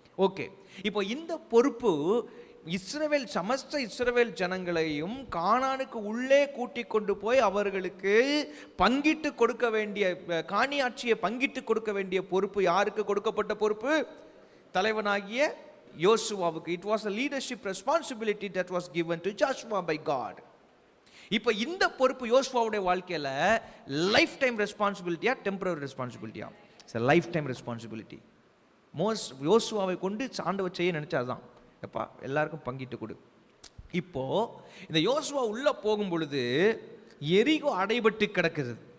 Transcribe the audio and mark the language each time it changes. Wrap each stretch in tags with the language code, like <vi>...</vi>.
<ta>Okay, இப்போ இந்த பொறுப்பு சமஸ்த இஸ்ரவேல் ஜனங்களையும் கானானுக்கு உள்ளே கூட்டி கொண்டு போய் அவர்களுக்கு பங்கிட்டு கொடுக்க வேண்டிய, காணியாட்சியை பங்கிட்டு கொடுக்க வேண்டிய பொறுப்பு யாருக்கு கொடுக்கப்பட்ட பொறுப்பு? தலைவனாகிய யோசுவாவுக்கு.</ta> <en>It was a leadership responsibility that was given to Joshua by God.</en> <ta>இப்போ இந்த பொறுப்பு யோசுவாவுடைய வாழ்க்கையில life time ரெஸ்பான்சிபிலிட்டியா, temporary ரெஸ்பான்சிபிலிட்டியா? Life time responsibility. யோசுவாவை கொண்டு ஆண்டவர் செய்ய நினைச்சாதான், எப்பா எல்லாருக்கும் பங்கிட்டு கொடு. இப்போ இந்த யோசுவா உள்ள போகும் பொழுது எரிகோ அடைபட்டு கிடக்குது.</ta>